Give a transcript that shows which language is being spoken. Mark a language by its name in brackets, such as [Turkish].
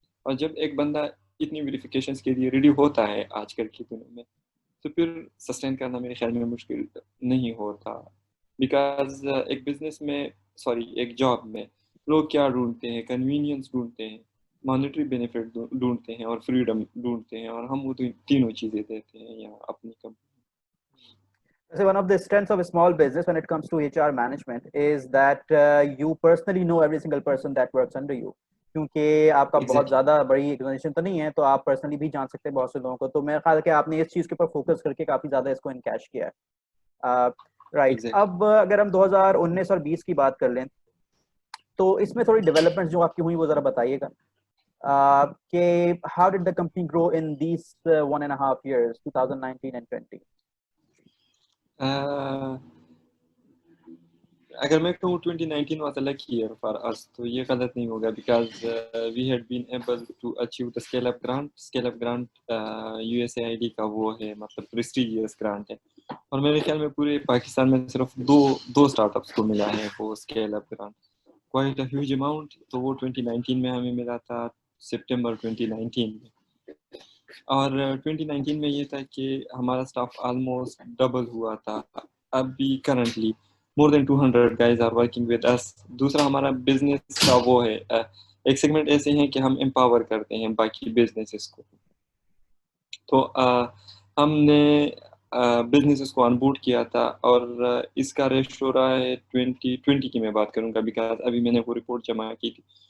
[Urdu] اور جب ایک بندہ اتنی ویریفیکیشنز کے لیے ریڈی ہوتا ہے آج کل کی دنیا میں تو پھر سسٹین کرنا میرے خیال میں مشکل نہیں ہوتا. بیکاز ایک جاب میں لوگ کیا ڈھونڈتے ہیں؟ کنوینئنس ڈھونڈتے ہیں، مانیٹری بینیفٹ ڈھونڈتے ہیں اور فریڈم ڈھونڈتے ہیں، اور ہم وہ تینوں چیزیں دیتے ہیں یہاں اپنی company. [English] So one of the strengths of a small business when it comes to HR management is that you personally know every single person that works under you. [Urdu] کیونکہ آپ کا بہت زیادہ بڑی آرگنائزیشن تو نہیں ہے تو آپ پرسنلی بھی جان سکتے ہیں بہت سے لوگوں کو. تو میرا خیال ہے کہ آپ نے اس چیز کے اوپر فوکس کر کے کافی زیادہ اس کو انکیش کیا ہے. رائٹ. اب اگر ہم 2019 اور 20 کی بات کر لیں تو اس میں تھوڑی ڈیولپمنٹ جو آپ کی ہوئی وہ ذرا بتائیے گا کہ [English] how did the company grow in these 1.5 years 2019 and 20. [Urdu] اگر میں کہوں [English] 2019 was a lucky year for us [Urdu] تو یہ غلط نہیں ہوگا، [English] because we had been able to achieve the scale up grant [Urdu] USAID کا وہ ہے، مطلب [English] prestigious grant [Urdu] ہے. اور میرے خیال میں پورے پاکستان میں صرف دو اسٹارٹ اپس کو ملا ہے وہ scale up grant, [English] quite a huge amount. [Urdu] تو وہ 2019 میں ہمیں ملا تھا سپٹمبر 2019 میں. اور 2019 میں یہ تھا کہ ہمارا اسٹاف آلموسٹ ڈبل ہوا تھا. ابھی currently [English] more than 200 guys are working with us. [Urdu] دوسرا ہمارا بزنس کا وہ ہے ایک سیگمنٹ ایسے ہیں کہ ہم امپاور کرتے ہیں باقی بزنسز کو. تو ہم نے بزنسز کو ان بورڈ کیا تھا اور اس کا ریشو رہا ہے 2020 کی میں بات کروں گا بیکاز ابھی میں نے وہ رپورٹ جمع کی تھی.